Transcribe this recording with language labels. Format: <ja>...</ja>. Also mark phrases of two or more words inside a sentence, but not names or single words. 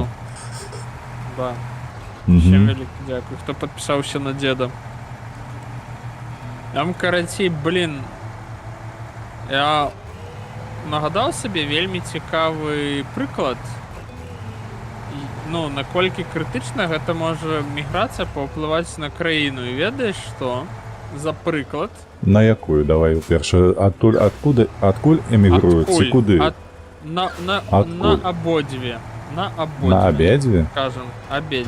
<be>Да. Угу.</be> <uk>Всем велике дякую, хто підписався на деда. Там, короче, блін, я нагадав собі вельми цікавий приклад. Ну,</uk> <be>наколькі критична гэта можа міграція паўплываць на краіну. І ведаеш што? За прыклад.</be> <uk>На якую? Давай перше. Адкуль емігрують? Ці куди?</uk> <be>На абодве. На абодве. На обедве?</be> <ru>Скажем, обедве.</ru>